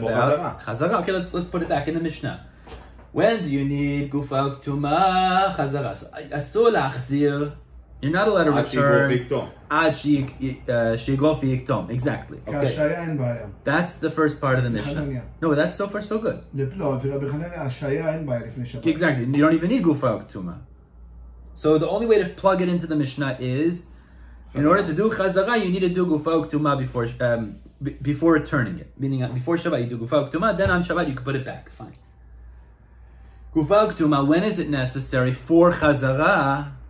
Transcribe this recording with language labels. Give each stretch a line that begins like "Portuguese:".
English: about? Chazara. Okay, let's put it back in the Mishnah. When do you need gufa uktuma? Chazara. So asur lachzir. You're not allowed to
Hebrew: עד שיגרוף ויקטום. ad shigof v'yiktom.
English: Exactly. Okay.
Hebrew: כהשעיה אין בעיה.
English: That's the first part of the Mishnah. Hananya. No, that's so far so good.
Hebrew: לא, ורבי חנניה, השעיה אין בעיה לפני שבת.
English: Exactly. You don't even need gufa uktuma. So the only way to plug it into the Mishnah is, in order to do chazara, you need to do gufa uktuma before returning it. Meaning, before Shabbat you do gufa uktuma, then on Shabbat you can put it back. Fine. Gufa uktuma, when is it necessary for chazara?